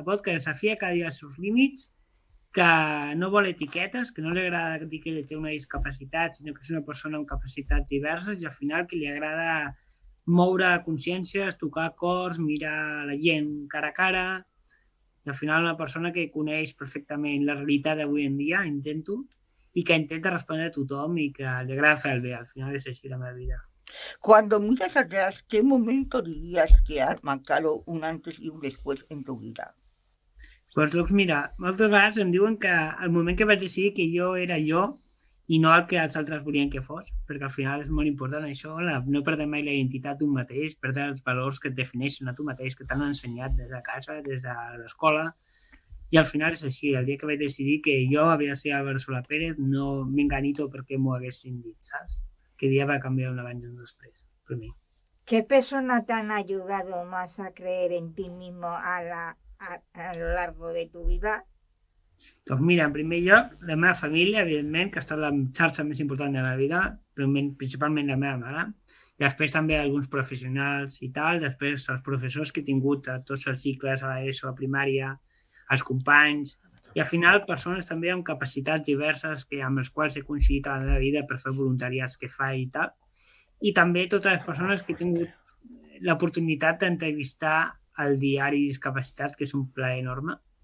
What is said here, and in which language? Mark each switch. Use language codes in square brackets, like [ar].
[ca] desafia cada dia els seus límits, que no vol etiquetes, que no li agrada dir que té una discapacitat, sinó que és una persona amb capacitats diverses i al final que li agrada moure consciències, tocar cors, mirar la gent cara a cara, i al final una persona que coneix perfectament la realitat d'avui en dia, intento, i que intenta respondre a tothom i que li agrada fer el bé. Al final és així la meva vida. [es] Cuando miras atrás, ¿qué momento dirías que has marcado un antes y un después en tu vida? [ca] Doncs mira, moltes vegades em diuen que el moment que vaig decidir que jo era jo i no el que els altres volien que fos, perquè al final és molt important això, no perdre mai la identitat d'un mateix, perdre els valors que et defineixen a tu mateix, que t'han ensenyat des de casa, des de l'escola, i al final és així. El dia que vaig decidir que jo havia de ser Álvaro Soler Pérez, no m'enganito perquè m'ho haguessin dit, saps? Que dia va canviar un abans i un després, per mi. [es] ¿Qué persona te han ayudado más a creer en ti mismo a lo largo de tu vida? [ca] Doncs mira, en primer lloc, la meva família, evidentment, que ha estat la xarxa més important de la meva vida, principalment la meva mare, i després també alguns professionals i tal, després els professors que he tingut a tots els cicles, a l'ESO, a primària, els companys, i al final persones també amb capacitats diverses amb les quals he coincidit a la meva vida per fer voluntariats que fa i tal, i també totes les persones que he tingut l'oportunitat d'entrevistar al diari Discapacitat, que és un plaer enorme.